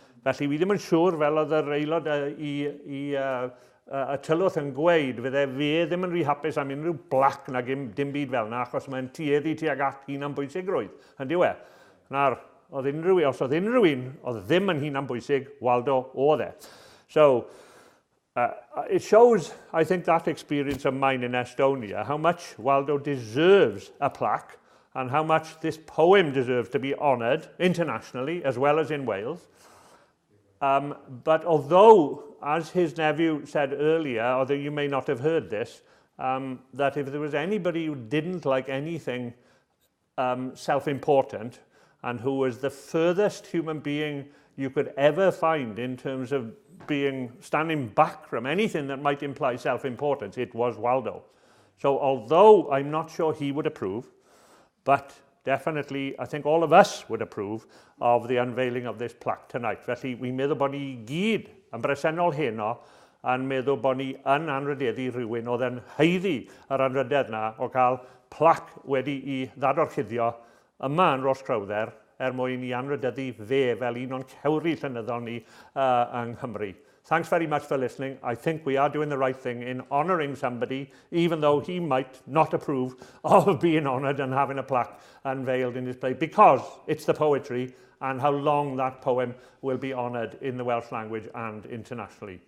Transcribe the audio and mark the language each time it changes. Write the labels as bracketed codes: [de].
[cy] Felly fi ddim yn siŵr fel oedd yr aelod I y tylwth yn gweud, fydde fe ddim yn rhy hapus am unrhyw blac na dim byd fel yna, achos mae'n tueddu tuag at hunan bwysigrwydd. Yn diwe, os oedd unrhyw un oedd ddim yn hunan bwysig, Waldo oedd e. [en] So, it shows, I think, that experience of mine in Estonia, how much Waldo deserves a plaque, and how much this poem deserves to be honoured internationally, as well as in Wales. But although, as his nephew said earlier, although you may not have heard this, that if there was anybody who didn't like anything self-important, and who was the furthest human being you could ever find in terms of standing back from anything that might imply self-importance, it was Waldo. So although I'm not sure he would approve, but definitely, I think all of us would approve of the unveiling of this plaque tonight. [cy] Felly, wi'n meddwl bod ni gyd yn bresennol heno yn meddwl bod ni yn anrhydeddu rhywun oedd yn heiddi yr anrhydedd yna o cael plac wedi I ddadorchuddio yma yn Rhoscrowther mwyn I anrhydeddu fe fel un o'n cewri llenyddol ni yng Nghymru. [en] Thanks very much for listening. I think we are doing the right thing in honouring somebody, even though he might not approve of being honoured and having a plaque unveiled in his place, because it's the poetry and how long that poem will be honoured in the Welsh language and internationally.